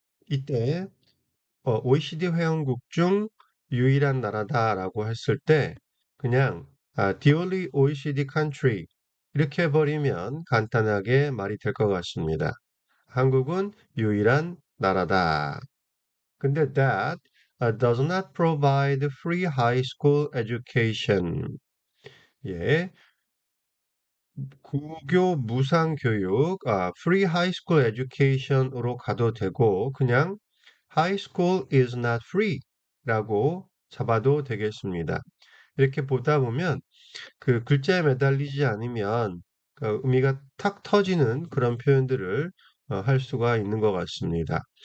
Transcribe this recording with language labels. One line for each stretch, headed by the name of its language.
Korean: 이때 OECD 회원국 중 유일한 나라다라고 했을 때 그냥
English: the only OECD country
Korean: 이렇게 해버리면 간단하게 말이 될 것 같습니다. 한국은 유일한 나라다. 근데
English: that does not provide free high school education.
Korean: 예, 고교 무상 교육,
English: free high school education
Korean: 으로 가도 되고 그냥
English: high school is not free
Korean: 라고 잡아도 되겠습니다. 이렇게 보다 보면 그 글자에 매달리지 않으면 그 의미가 탁 터지는 그런 표현들을 할 수가 있는 것 같습니다.